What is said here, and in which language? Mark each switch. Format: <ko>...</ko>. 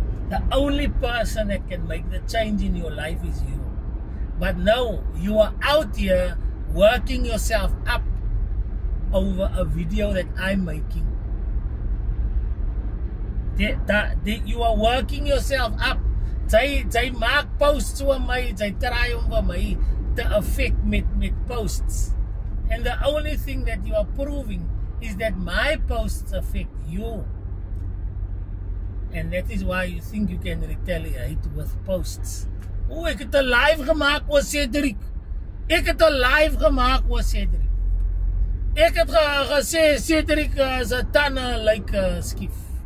<en>The only person that can make the change in your life is you. But no, you are out here working yourself up over a video that I'm making. You are working yourself up.</en> <af>Sy maak posts oor my, sy try om vir my te affect met posts.</af> <en>And the only thing that you are proving is that my posts affect you. And that is why you think you can retaliate with posts.</en> <af>Oh, ek het 'n live gemaak oor Cedric. Ek het 'n live gemaak oor Cedric. Ek het gesê Cedric is 'n tande like skief.</af>